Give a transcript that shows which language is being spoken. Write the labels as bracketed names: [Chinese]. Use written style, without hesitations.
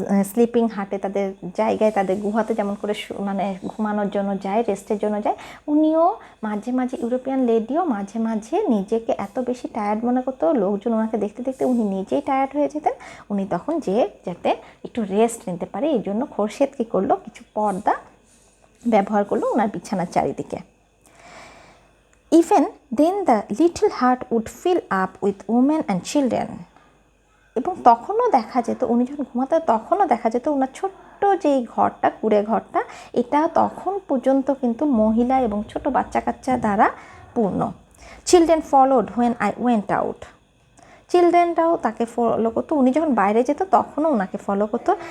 [Bangla] Sleeping হাটে, তাদের জায়গায়, তাদের গুহাতে যেমন করে মানে ঘুমানোর জন্য যায়, রেস্টের জন্য যায়, উনিও মাঝে মাঝে, ইউরোপিয়ান লেডিও মাঝে মাঝে নিজেকে এত বেশি টায়ার্ড মনে করতো, লোকজন ওনাকে দেখতে দেখতে উনি নিজেই টায়ার্ড হয়ে যেতেন, উনি তখন যাতে একটু রেস্ট নিতে পারে এই জন্য খোরশেদ কী করলো, কিছু পর্দা ব্যবহার করলো ওনার বিছানার চারিদিকে। [English] Even then the little hut would fill up with women and children. [Bangla] এবং তখনও দেখা যেত, উনি যখন ঘুমাতেন তখনও দেখা যেত ওনার ছোট্ট যেই ঘরটা, কুড়ে ঘরটা, এটা তখন পর্যন্ত কিন্তু মহিলা এবং ছোট বাচ্চা কাচ্চা দ্বারা পূর্ণ। [English] Children followed when I went out. [Bangla] চিলড্রেনরাও তাকে ফলো করতো, উনি যখন বাইরে যেত তখনও ওনাকে ফলো করতো।